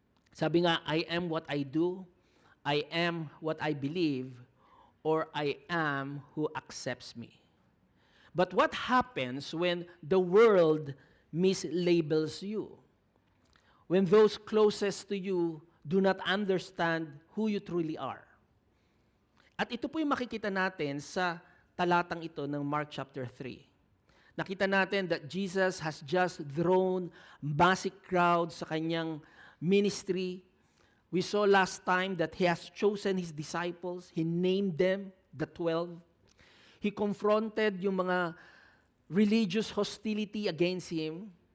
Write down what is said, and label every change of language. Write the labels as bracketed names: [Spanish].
[Filipino] Sabi nga, [English] I am what I do, I am what I believe, or I am who accepts me. But what happens when the world mislabels you? When those closest to you do not understand who you truly are? [Filipino] At ito po yung makikita natin sa talatang ito ng Mark chapter 3. Nakita natin [English] that Jesus has just drawn massive crowds [Filipino] sa kanyang [English] ministry. We saw last time that he has chosen his disciples. He named them the 12. He confronted [Filipino] yung mga [English] religious hostility against him.